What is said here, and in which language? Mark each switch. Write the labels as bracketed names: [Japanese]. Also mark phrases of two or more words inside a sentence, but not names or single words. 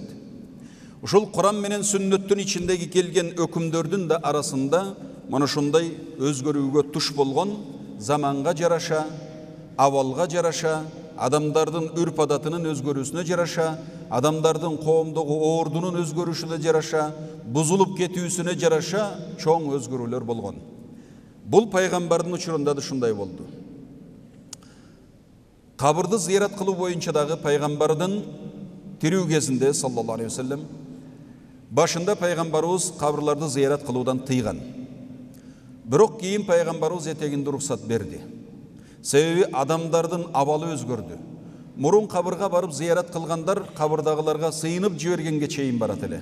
[Kyrgyz] Ушул Куран менен сүннөттүн ичиндеги келген өкүмдөрдүн да арасында мына ушундай өзгөрүүгө туш болгон, заманга жараша, авалга жараша, адамдардын үрп адатынын өзгөрүүсүнө жараша, адамдардын коомдогу ордунун өзгөрүшүнө жараша, бузулуп кетүүсүнө жараша чоң өзгөрүүлөр болгон. Бул пайгамбардын учурунда да ушундай болду. Кабырды зыярат кылуу боюнча дагы пайгамбардын тирүү кезинде [Arabic] صلى الله عليه وسلم [Kyrgyz] башында пайгамбарыбыз кабырларды зыярат кылуудан тыйган. Бирок кийин пайгамбарыбыз этегинде уруксат берди. Себеби адамдардын абалы өзгөрдү. Мурун кабырга барып зыярат кылгандар кабырдагыларга сыйынып жибергенге чейин барат эле.